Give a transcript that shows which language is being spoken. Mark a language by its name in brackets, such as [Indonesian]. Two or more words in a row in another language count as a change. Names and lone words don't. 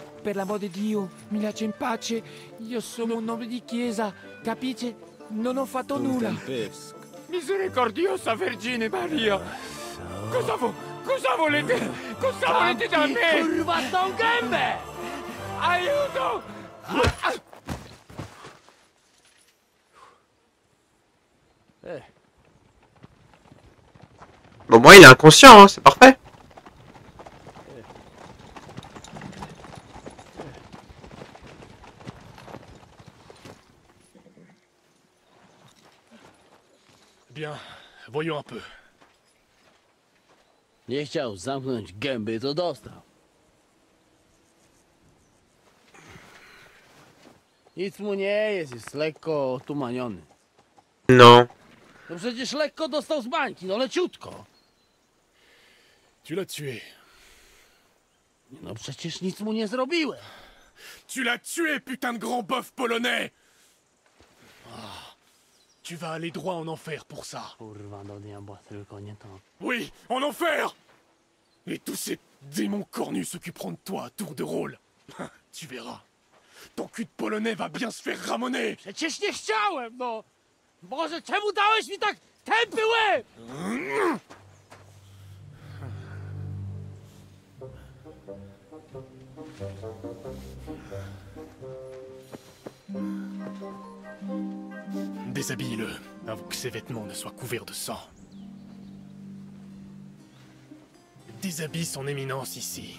[Italian] per l'amor di Dio, mi lascia in pace. Io sono un uomo di chiesa, capisce? Non ho fatto nulla. Misericordiosa Vergine Maria! Cosa volete? Cosa volete da me? Curvato un gambe! Aiuto! [French] Bon, moi, il est inconscient, hein, c'est parfait. Bien, voyons un peu. [Polish] Nie chciał zamknąć gęby, to dostał. Nic mu nie jest lekko otumaniony. [French] Non. [Polish] No przecież lekko dostał z bańki, no leciutko. [French] Tu l'as tué. [Polish] No przecież nic mu nie zrobiłem. [French] Tu l'as tué, putain de grand bœuf polonais! Ah, tu vas aller droit en enfer pour ça. [Polish] Kurwa, do diabła, tylko nie to. [French] Oui, en enfer! Et tous ces démons cornus s'occuperont de toi à tour de rôle. Tu verras. Ton cul de polonais va bien se faire ramoner. [Polish] Przecież nie chciałem, no! Boże, czemu dałeś mi tak tępy łeb? [French] Déshabille-le, avant que ses vêtements ne soient couverts de sang. Déshabille son éminence ici.